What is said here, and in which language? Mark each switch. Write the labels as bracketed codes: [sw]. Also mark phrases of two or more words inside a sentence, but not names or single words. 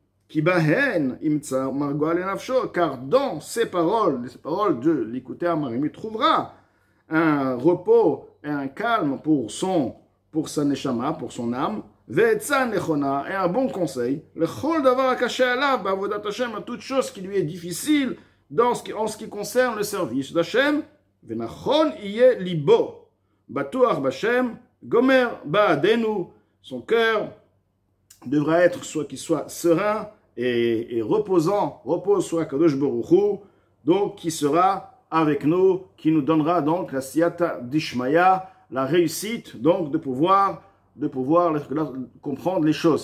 [fr] car dans ces paroles de l'écouter Amarim, il trouvera un repos et un calme pour sa neshama, pour son âme, et un bon conseil, à toute chose qui lui est difficile en ce qui concerne le service d'Hachem. [he] ונכון יהיה לבו, בטוח בה', גומר בעדנו, [fr] son cœur devra être qu'il soit serein et repose sur [he] הקדוש ברוך הוא, [fr] donc qui sera avec nous, qui nous donnera donc la [arc] סייעתא דשמיא, [fr] la réussite, donc de pouvoir comprendre les choses.